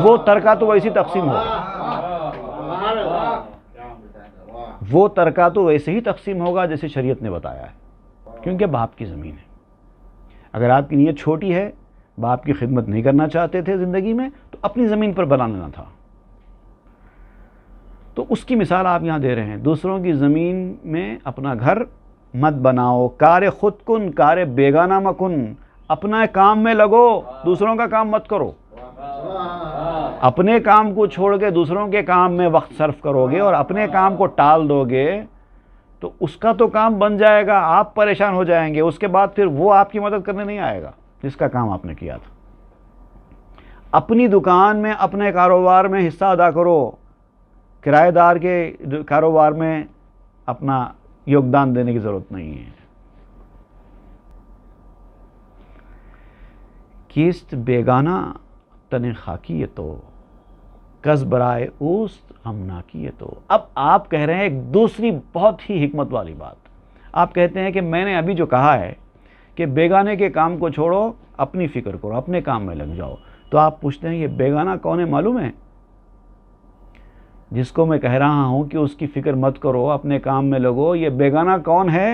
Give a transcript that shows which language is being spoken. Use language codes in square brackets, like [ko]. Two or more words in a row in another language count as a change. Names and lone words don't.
[ur] وہ ترکہ تو ویسی تقسیم ہوگا، وہ ترکہ تو ویسے ہی تقسیم ہوگا جیسے شریعت نے بتایا ہے، کیونکہ باپ کی زمین ہے۔ اگر آپ کی نیت چھوٹی ہے، باپ کی خدمت نہیں کرنا چاہتے تھے زندگی میں، تو اپنی زمین پر بنا لینا تھا۔ تو اس کی مثال آپ یہاں دے رہے ہیں، دوسروں کی زمین میں اپنا گھر مت بناؤ، [fa] کار خود کن کار بیگانہ مکن۔ [ur] اپنا کام میں لگو، دوسروں کا کام مت کرو۔ اپنے کام کو چھوڑ کے دوسروں کے کام میں وقت صرف کرو گے اور اپنے کام کو ٹال دو گے تو اس کا تو کام بن جائے گا، آپ پریشان ہو جائیں گے، اس کے بعد پھر وہ آپ کی مدد کرنے نہیں آئے گا جس کا کام آپ نے کیا تھا۔ اپنی دکان میں اپنے کاروبار میں حصہ ادا کرو، کرایہ دار کے کاروبار میں اپنا یوگدان دینے کی ضرورت نہیں ہے۔ [fa] کیست بیگانہ تن خاکی تو کس برائے اوست غمناکی تو۔ [ur] اب آپ کہہ رہے ہیں ایک دوسری بہت ہی حکمت والی بات، آپ کہتے ہیں کہ میں نے ابھی جو کہا ہے کہ بیگانے کے کام کو چھوڑو، اپنی فکر کرو، اپنے کام میں لگ جاؤ، تو آپ پوچھتے ہیں یہ بیگانہ کون ہے معلوم ہے؟ جس کو میں کہہ رہا ہوں کہ اس کی فکر مت کرو، اپنے کام میں لگو، یہ بیگانہ کون ہے؟